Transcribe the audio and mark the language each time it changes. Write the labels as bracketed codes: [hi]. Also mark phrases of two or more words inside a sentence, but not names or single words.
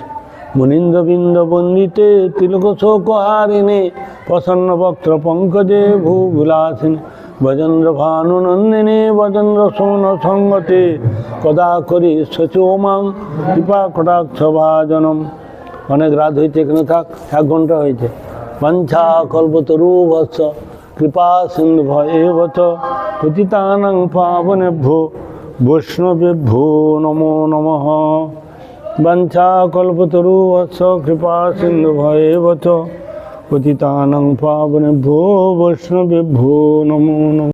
[sa] মুনীন্দ্রবৃন্দ বন্দিতে তিলক শোকহারিণে প্রসন্ন বক্ত্র পঙ্কজে ভূবিলাসিনী ভজেন্দ্র ভানুনন্দিনী ভজেন্দ্র সৌন সঙ্গতে কদা করি শচোমাং কৃপা কটাক্ষ ভাজনম। [bn] অনেক রাত হয়েছে, এখানে থাক, 1 ঘন্টা হয়েছে। [sa] বাঞ্ছা কল্পতরু বৎস কৃপা সিন্ধু ভয়েবচ পতিতানাং পাবনেভ্যো বৈষ্ণবেভ্যো নমো নমঃ। বাঞ্ছা কল্পতরু বৎস কৃপা সিন্ধু ভয়েবচ পতিতানাং পাবনেভ্যো বৈষ্ণবেভ্যো নমো নমঃ।